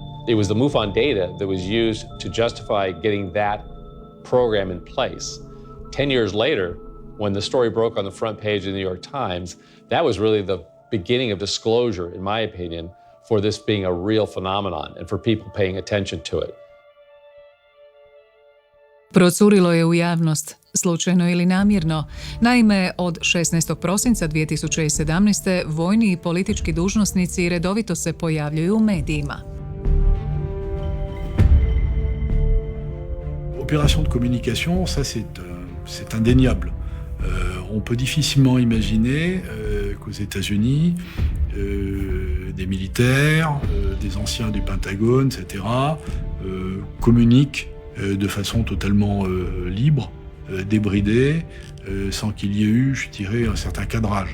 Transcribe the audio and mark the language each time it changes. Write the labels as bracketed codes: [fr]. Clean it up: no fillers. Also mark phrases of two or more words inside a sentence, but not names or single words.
[en] It was the MUFON data that was used to justify getting that program in place. 10 years later, when the story broke on the front page of the New York Times, that was really the beginning of disclosure, in my opinion, for this being a real phenomenon and for people paying attention to it. [hr] Procurilo je u javnost, slučajno ili namjerno. Naime, od 16. prosinca 2017. vojni i politički dužnosnici redovito se pojavljuju u medijima. [fr] Opération de communication, ça c'est indéniable. On peut difficilement imaginer qu'aux États-Unis, des militaires, des anciens du Pentagon, etc., communiquent de façon totalement libre, débridée, sans qu'il y ait eu, je dirais, un certain cadrage.